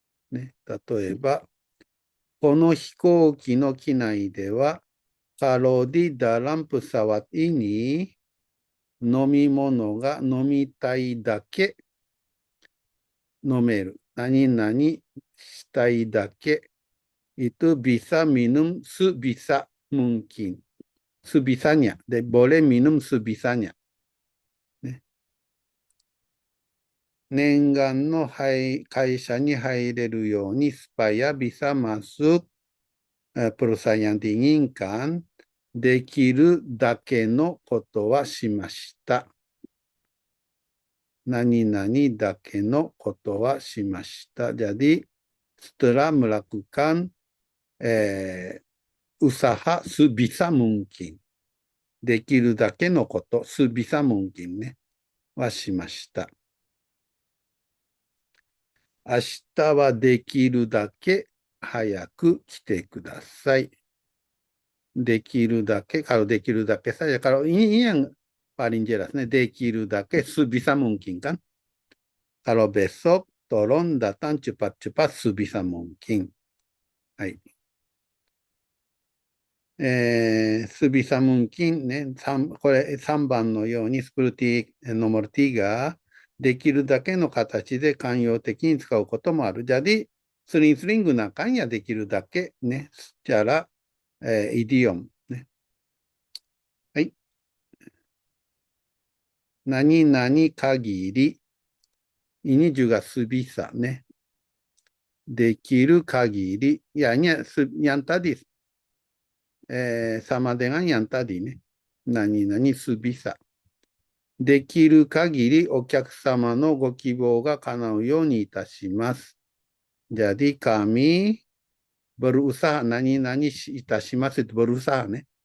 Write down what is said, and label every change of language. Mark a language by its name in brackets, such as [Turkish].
[Japanese] ね、例えば、この飛行機の機内では、 [Indonesian] kalau di dalam pesawat ini [Japanese] 飲み物が飲みたいだけ飲める。何々したいだけ。 [Indonesian] itu bisa minum sebisa mungkin. Sebisanya. Dan boleh minum sebisanya. [Japanese] ね、念願の会社に入れるように [Indonesian] supaya bisa masuk perusahaan yang diinginkan [Japanese] できるだけのことはしました。何々だけのことはしました。 [Indonesian] Jadi setelah melakukan usaha sebisa mungkin [Japanese] できるだけのこと、 [Indonesian] sebisa mungkin ね、 [Japanese] はしました。明日はできるだけ早く来てください。 [Indonesian] できるだけ、kalau できるだけsaja, kalau ini yang paling jelas, ね、できるだけsebisa mungkin kan. Kalau besok, tolong datang cepat-cepat sebisa mungkin. はい。 sebisa mungkin [Japanese] ね、これ3番のように、 [Indonesian] seperti nomor 3、 [Japanese] できるだけの形で慣用的に使うこともある。 [Indonesian] Jadi, sering-sering gunakan ya できるだけね、secara idiom ね。 [Japanese] はい。何々限り。 [Indonesian] ini juga sebisa ね。 [Japanese] できる限り。 [Indonesian] Ya, yang tadi sama dengan yang tadi ね。何々sebisa。 [Japanese] できる限りお客様のご希望が叶うようにいたします。 [Indonesian] Jadi kami berusaha 何々いたしますitu berusaha ね。